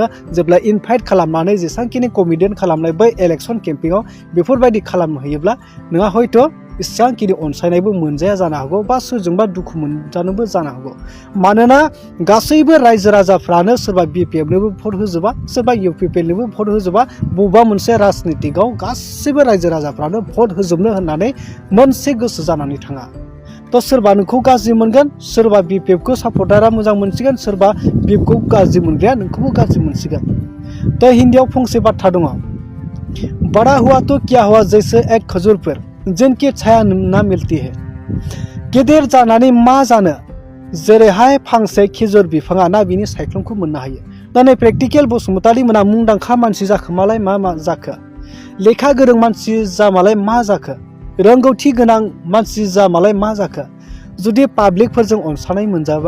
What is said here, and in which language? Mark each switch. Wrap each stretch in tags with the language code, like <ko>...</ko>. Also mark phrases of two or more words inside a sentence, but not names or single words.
<brx>जेब्ला इनभाइट खालामनानै जेसांखिनि कमेडियान खालामनाय बै इलेक्शन केम्पिंआव बेफोरबायदि खालामहैयोब्ला नोंहा हयथ' इसेबांखिनि अनसायनायबो मोनजाया जानो हागौ बा सोरजोंबा दुखु मोनजानोबो जानो हागौ मानोना गासैबो रायजो राजाफ्रानो सोरबा BPFनोबो भट होजोबा सोरबा UPPLनोबो भट होजोबा बबेबा मोनसे राजनीतिकआव गासैबो रायजो राजाफ्रानो भट होजोबनो होननानै मोनसे गोसो जानानै थाङा तो सोरबा नोंखौ गाज्रि मोनगोन सोरबा BPF खौ सापर्टारा मोजां मोनसिगोन सोरबा BPF खौ गाज्रि मोनग्राया नोंखौबो गाज्रि मोनसिगोन तो हिंदीयाव फंसे बाथ्रा दङ</brx> <hi>बड़ा हुआ तो क्या हुआ जैसे एक खजूर पर जिनकी छाया ना मिलती है</hi> <brx>गेदेर जानानै मा जानो जेरैहाय फांसे खिजुर बिफाङा ना बिनि सायख्लुमखौ मोननो हायो दा नै प्रेक्टिकेल बसुमतारी मोना मुंदांखा मानसि जाखोमालाय मा जाखो लेखा गोरों मानसि जामालाय मा जाखो रोंगौथि गोनां मानसि जामालाय मा जाखो जुदि पाब्लिकफोरजों अनसायनाय मोनजाबा</brx>